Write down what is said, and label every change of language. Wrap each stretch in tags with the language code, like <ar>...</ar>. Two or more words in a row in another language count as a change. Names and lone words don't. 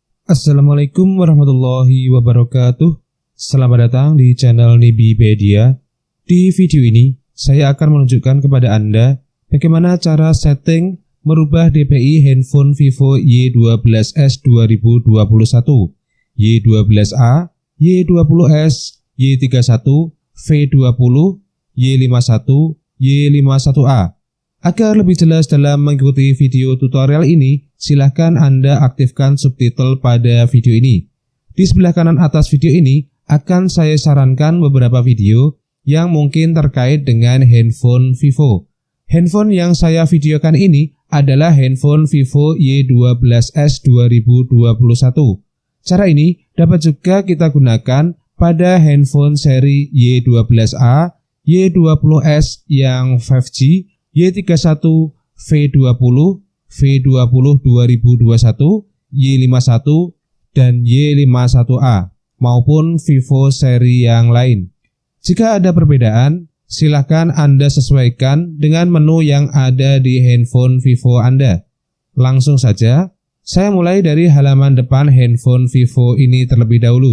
<ar>السلام عليكم ورحمة الله وبركاته.</ar> <id>Selamat datang di channel Nibipedia. Di video ini, saya akan menunjukkan kepada Anda bagaimana cara setting merubah DPI handphone Vivo Y12s 2021, Y12A, Y20s, Y31, V20, Y51, Y51A. Agar lebih jelas dalam mengikuti video tutorial ini, silahkan Anda aktifkan subtitle pada video ini. Di sebelah kanan atas video ini akan saya sarankan beberapa video yang mungkin terkait dengan handphone Vivo. Handphone yang saya videokan ini adalah handphone Vivo Y12s 2021. Cara ini dapat juga kita gunakan pada handphone seri Y12A, Y20s yang 5G, Y31, V20, V20 2021, Y51, dan Y51A, maupun Vivo seri yang lain. Jika ada perbedaan, silakan Anda sesuaikan dengan menu yang ada di handphone Vivo Anda. Langsung saja, saya mulai dari halaman depan handphone Vivo ini terlebih dahulu.</id>